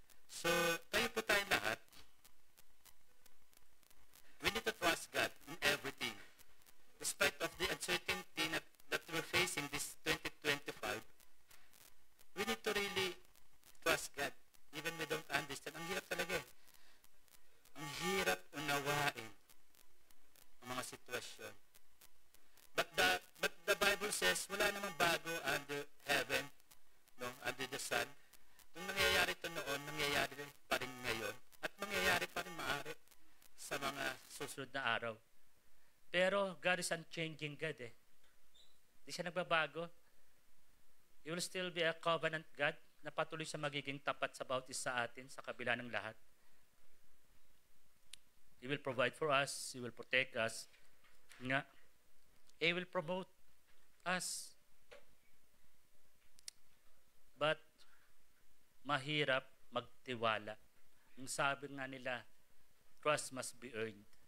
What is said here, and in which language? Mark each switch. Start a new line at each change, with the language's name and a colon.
English: So,
Filipino: kayo po tayong lahat,
English: we need to trust God in everything. Despite of the uncertainty that we're facing this 2025, we need to really trust God. Even we don't understand.
Filipino: Ang hirap talaga eh. Ang hirap unawain ang mga sitwasyon.
English: But the Bible says,
Filipino: wala namang bago
English: under heaven, no, under the sun.
Filipino: Kung nangyayari ito noon, nangyayari pa rin ngayon, at mangyayari pa rin maaari sa mga Susunod na araw. Pero
English: God is unchanging God
Filipino: eh. Hindi siya nagbabago.
English: He will still be a covenant God
Filipino: na patuloy siya magiging tapat sa bawat isa sa atin sa kabila ng lahat.
English: He will provide for us. He will protect us. Nga, He will promote us.
Filipino: But, mahirap magtiwala. Ang sabi nga nila,
English: trust must be earned.